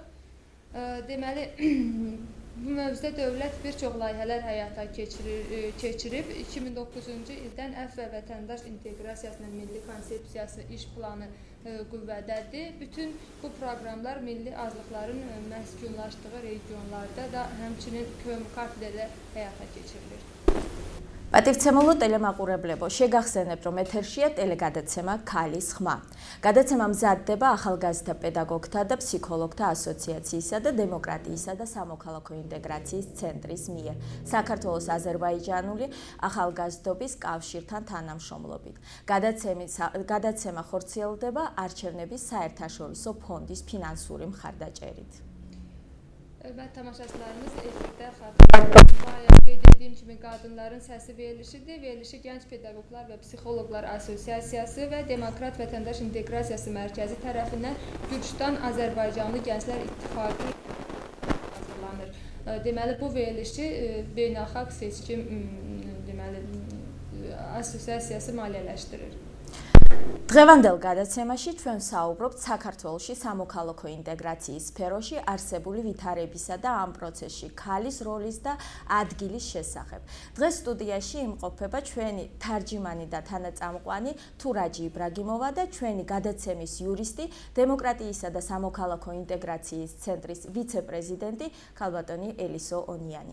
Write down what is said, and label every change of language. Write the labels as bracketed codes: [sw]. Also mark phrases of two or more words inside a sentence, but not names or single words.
[az] Deməli, bu mövzuda dövlət bir çox layihələr həyata keçirib. 2009-cu ildən əf və vətəndaş inteqrasiyasının milli konsepsiyası iş planı qüvvədədir. Bütün bu proqramlar milli azlıqların məskunlaşdığı regionlarda da həmçinin KMK-də də həyata keçirilir. [ka] პატივცემულო ტელემაყურებლებო, შეგახსენებთ, რომ ეთერშია ტელეგადაცემა ქალის ხმა. გადაცემა მზადდება ახალგაზრდა პედაგოგთა და ფსიქოლოგთა ასოციაციისა და დემოკრატიისა და სამოქალაქო ინტეგრაციის ცენტრის მიერ, საქართველოს აზერბაიჯანული ახალგაზრდობის კავშირთან თანამშრომლობით. გადაცემა ხორციელდება არჩევნების საერთაშორისო ფონდის ფინანსური მხარდაჭერით. [az] Hörmətli tamaşaçılarımız, efirdə xəbər qeyd etdiyim kimi qadınların səsi verilişidir. Verilişi Gənc Pedaqoqlar və Psixoloqlar Asosiasiyası və Demokrat Vətəndaş İnteqrasiyası Mərkəzi tərəfindən Gürcüstan Azərbaycanlı Gənclər İttifaqı hazırlanır. Deməli, bu verilişi Beynəlxalq Seçkim Asosiasiyası maliyyələşdirir. [ka] დღევანდელ გადაცემაში ჩვენ საუბრობთ საქართველოში სამოქალაქო ინტეგრაციის სფეროში არსებული ვითარებისა და ამ პროცესში ქალის როლის და ადგილის შესახებ. დღეს სტუდიაში იმყოფება ჩვენი თარჯიმანი და თანაწამყვანი თურაჯი იბრაგიმოვა და ჩვენი გადაცემის იურისტი, დემოკრატიისა და სამოქალაქო ინტეგრაციის ცენტრის ვიცე-პრეზიდენტი ქალბატონი ელისო ონიანი.